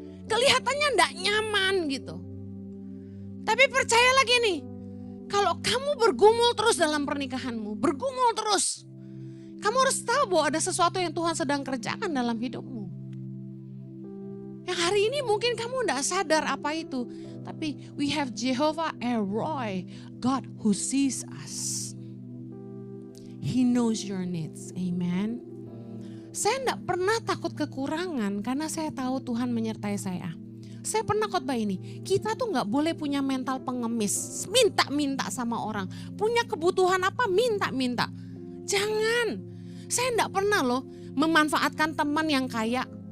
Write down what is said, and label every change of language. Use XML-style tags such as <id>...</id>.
<id>Kelihatannya nggak nyaman gitu. Tapi percaya lagi nih, kalau kamu bergumul terus dalam pernikahanmu, bergumul terus, Kamu harus tahu bahwa ada sesuatu yang Tuhan sedang kerjakan dalam hidupmu. Yang hari ini mungkin kamu tidak sadar apa itu. Tapi</id> <en>we have Jehovah Eroi, God who sees us. He knows your needs. Amen.</en> <id>Saya tidak pernah takut kekurangan karena saya tahu Tuhan menyertai saya. Saya pernah khotbah ini, kita tuh gak boleh punya mental pengemis, minta-minta sama orang. Punya kebutuhan apa, minta-minta. Jangan, saya gak pernah loh memanfaatkan teman yang kaya.</id>